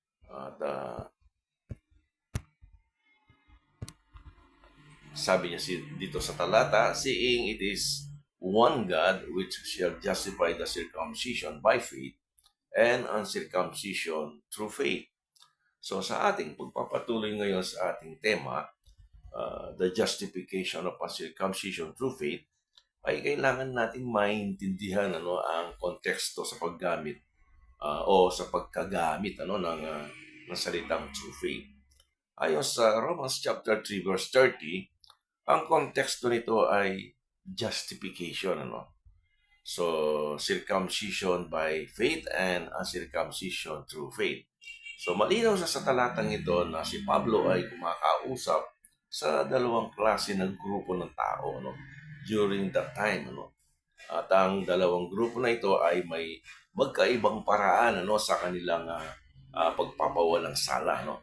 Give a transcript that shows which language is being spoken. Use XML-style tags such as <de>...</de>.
<tl>At sabi niya dito sa talata,</tl> <en>seeing it is one God which shall justify the circumcision by faith and uncircumcision through faith.</en> <tl>So sa ating pagpapatuloy ngayon sa ating tema,</tl> <en>the justification of uncircumcision through faith,</en> <tl>ay kailangan nating maintindihan ang konteksto sa paggamit o sa pagkagamit ng salitang through faith. Ayon sa Romans chapter 3 verse 30, ang konteksto nito ay justification.</tl> <en>So, circumcision by faith and uncircumcision through faith.</en> <tl>So, malinaw sa talatang ito na si Pablo ay kumakausap sa dalawang klase ng grupo ng tao</tl> <en>during that time.</en> <tl>At ang dalawang grupo na ito ay may magkaibang paraan sa kanilang pagpapawalang sala.</tl>